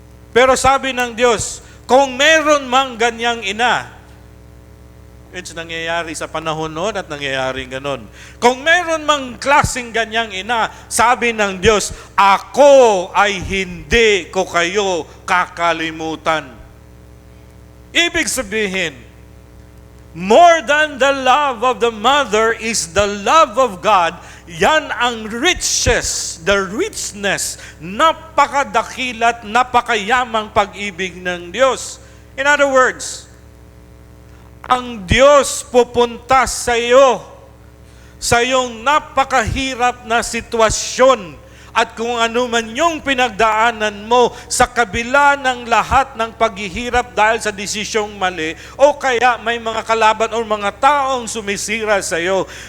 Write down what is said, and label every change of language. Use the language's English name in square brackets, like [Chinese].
[Filipino] Pero sabi ng Diyos, kung meron mang ganyang ina, it's nangyayari sa panahon noon at nangyayari ganon. Kung meron mang klaseng ganyang ina, sabi ng Diyos, ako ay hindi ko kayo kakalimutan. Ibig sabihin, [English] more than the love of the mother is the love of God. [Filipino] Yan ang richness, napakadakilat, napakayamang pag-ibig ng Diyos. [English] In other words, [Filipino] ang Diyos pupunta sa iyo, sa iyong napakahirap na sitwasyon at kung ano man yung pinagdaanan mo sa kabila ng lahat ng paghihirap dahil sa desisyong mali o kaya may mga kalaban o mga taong sumisira sa iyo,